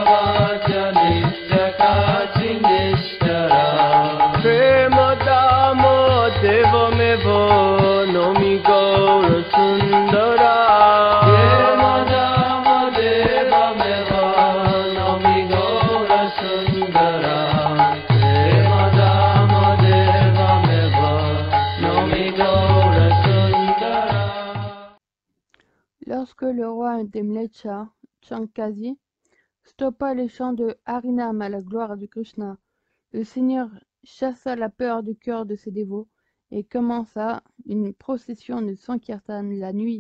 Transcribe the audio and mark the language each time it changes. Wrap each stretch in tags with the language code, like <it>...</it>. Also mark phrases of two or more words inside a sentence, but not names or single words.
<sa>प्रेम दाम देवमेव नौमि गौर सुंदरा प्रेम दाम देवमेव नौमि गौर सुंदरा प्रेम दाम देवमेव नौमि गौर सुंदरा.</sa> <fr>Lorsque le roi d'Emlecha, Chankasi, stoppa les chants de Harinam à la gloire de Krishna, le Seigneur chassa la peur du cœur de ses dévots et commença une procession de Sankirtan la nuit.</fr>